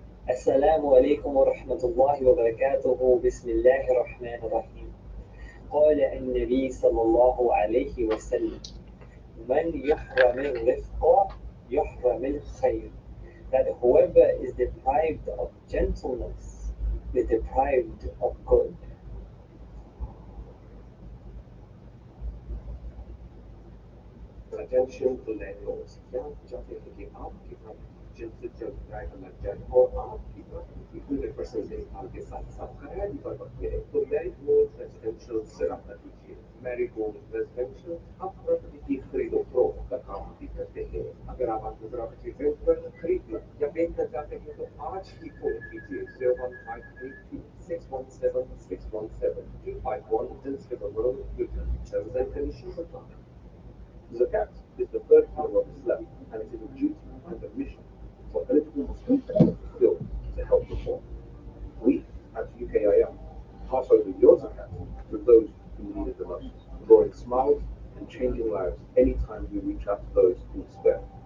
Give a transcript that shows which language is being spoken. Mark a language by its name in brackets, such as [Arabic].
[Arabic] السلام عليكم ورحمة الله وبركاته. بسم الله الرحمن الرحيم. قال النبي صلى الله عليه وسلم: من يحرم الرفق يحرم الخير. [English] That whoever is deprived of gentleness is deprived of good. Attention to landlords. [Hindi] क्या आप चाहते हैं कि आपके घर जल्द से जल्द किराया लग जाए और आपकी प्रॉपर्टी 100% देखभाल के साथ साथ किराया भी पर वक्त मिले तो मैरीगोल्ड रेजिडेंशियल से रब्ता कीजिए। मैरीगोल्ड रेजिडेंशियल आप प्रॉपर्टी की खरीदो फरोख्त का काम भी करते हैं। अगर आप अपनी प्रॉपर्टी रेंट पर खरीदना या बेचना चाहते हैं तो आज ही फोन कीजिए 01582 617 617 251 Dinsriver Road, Luton. [English] Terms and conditions apply. Zakat is the third pillar of Islam, and it is a duty and a mission for eligible Muslims to fulfill to help the poor. We at UKIM pass over your zakat to those who need it the most, drawing smiles and changing lives anytime we reach out to those in despair.